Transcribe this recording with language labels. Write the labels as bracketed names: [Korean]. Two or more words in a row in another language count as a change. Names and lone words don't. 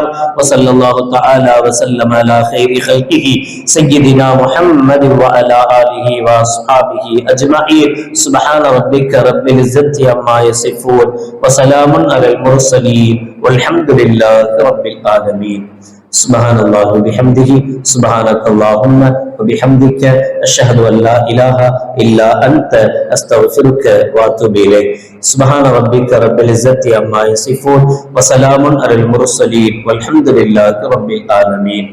[Arabic] وصلى الله تعالى وسلم على خير خلقه سيدنا محمد وعلى آله وأصحابه أجمعين. سبحان ربك رب العزة عما يصفون وسلام على المرسلين والحمد لله رب العالمين. سبحان الله وبحمده سبحانك اللهم وبحمدك أشهد أن لا إله إلا أنت أستغفرك وأتوب إليك. سبحان ربك رب العزة عما يصفون وسلام على المرسلين والحمد لله رب العالمين.